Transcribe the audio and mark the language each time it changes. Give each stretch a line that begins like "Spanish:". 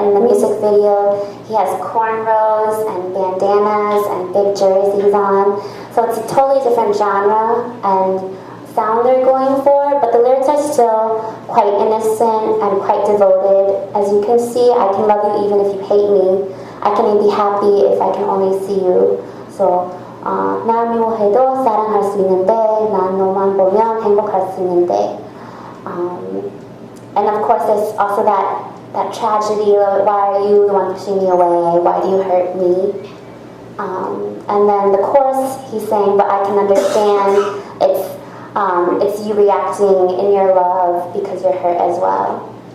English: In the music video, he has cornrows and bandanas and big jerseys on. So it's a totally different genre and sound they're going for, but the lyrics are still quite innocent and quite devoted. As you can see, I can love you even if you hate me. I can be happy if I can only see you.
Korean: So, 날 미워해도 사랑할 수 있는데, 난 너만 보면 행복할 수 있는데.
English: And of course, there's also that tragedy of why are you the one pushing me away? Why do you hurt me? And then the chorus, he's saying, but I can understand it's you reacting in your love because you're hurt as well.